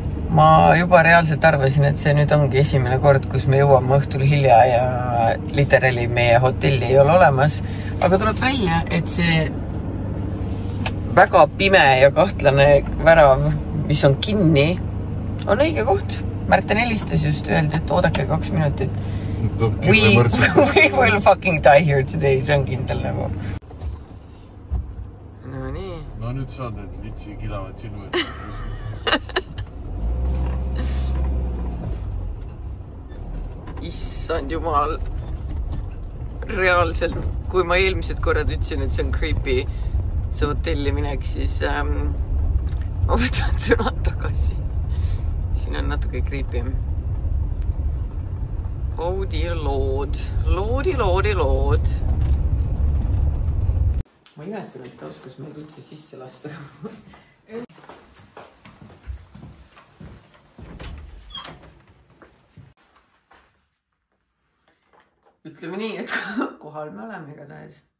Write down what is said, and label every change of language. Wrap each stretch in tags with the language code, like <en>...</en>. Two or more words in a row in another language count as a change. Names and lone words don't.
<et>ma juba reaalselt arvasin, et see nüüd ongi esimene kord, kus me jõuame õhtul hilja ja literally meie hotelli ei ole olemas. Aga tuleb välja, et see väga pime ja kahtlane värav, mis on kinni, on õige koht. Märten helistas just, öeldi, et oodake 2 minutit.</et> <en>We will fucking die here today,</en> <et>see on kindel nagu. No nii. No nüüd saad need litsi kilavad silmad. Issand jumal. Reaalselt, kui ma eelmised korrad ütlesin, et see on creepy see hotelli minek, siis ma võtan sõnad tagasi. Siin on natuke creepy.</et> <en>Oh dear lord.</en> <et>Lordi. Ma imestan, et ta oskas meid üldse sisse lasta. Ütleme nii, et kohal me oleme igatahes.</et>